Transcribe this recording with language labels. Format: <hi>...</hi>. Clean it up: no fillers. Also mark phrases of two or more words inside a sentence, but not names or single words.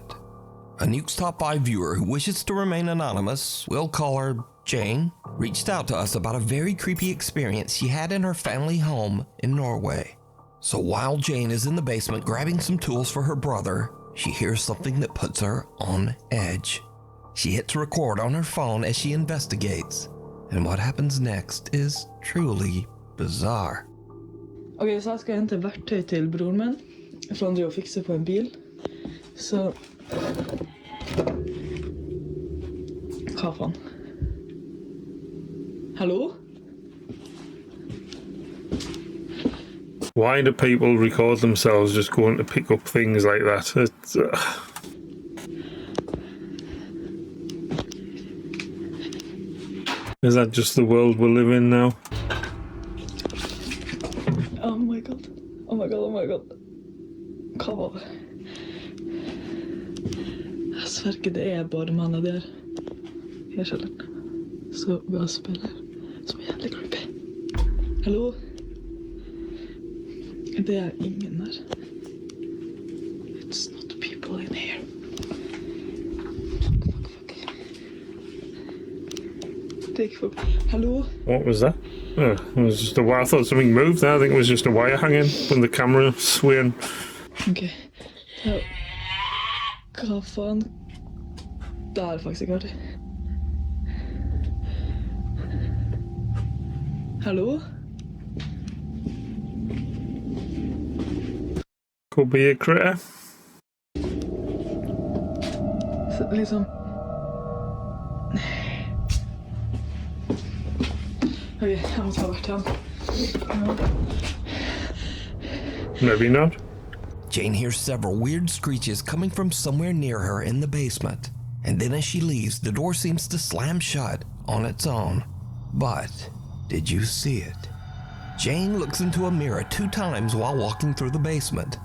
<en>A Nukes Top 5 viewer who wishes to remain anonymous, we'll call her Jane, reached out to us about a very creepy experience she had in her family home in Norway. So while Jane is in the basement grabbing some tools for her brother, she hears something that puts her on edge. She hits record on her phone as she investigates, and what happens next is truly bizarre.</en> <no>Ok, så jeg skal hente verktøy til broren min, for han driver og fikser på en bil. Så... Hva faen? Hallo?</no> <en>Why do people record themselves just going to pick up things like that? It's, Is that just the world we live in now? Oh my god. Oh my god, oh my god.</en> <no>Hva var det? Jeg sverger det er bare mannen der. Jeg skjønner. Så bra spiller. Som er jævlig creepy. Hallo? Det er ingen der.</no> <en>It's not people in here. Fuck. Take fuck. Hello? What was that? Oh, it was just a wire. I thought something moved there. I think it was just a wire hanging from the camera swaying.</en> <no>Ok. Hva faen? Det er faktisk ikke artig. Hallo?</no> <en>Could be a critter.</en> <no>Så, liksom... Ok, jeg må ta verktøyen.</no> <en>Maybe not. Jane hears several weird screeches coming from somewhere near her in the basement. And then as she leaves, the door seems to slam shut on its own. But did you see it? Jane looks into a mirror 2 times while walking through the basement.</en>